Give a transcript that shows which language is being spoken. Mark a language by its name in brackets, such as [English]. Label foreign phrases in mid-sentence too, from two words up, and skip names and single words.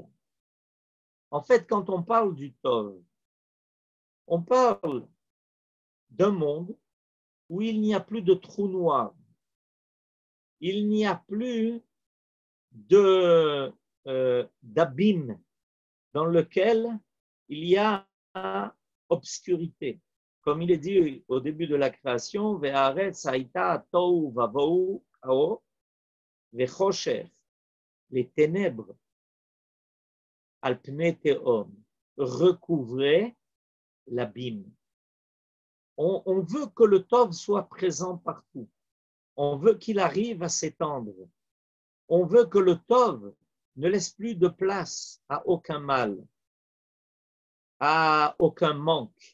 [French] En fait, quand on parle du Tov, on parle d'un monde où il n'y a plus de trou noir, il n'y a plus d'abîme dans lequel il y a obscurité. Comme il est dit au début de la création, [Hebrew] והארץ היתה תהו ובהו וחשך, [French] les ténèbres, [Hebrew] על פני תהום, [French] recouvraient l'abîme. On veut que le Tov soit présent partout. On veut qu'il arrive à s'étendre. On veut que le Tov ne laisse plus de place à aucun mal, à aucun manque.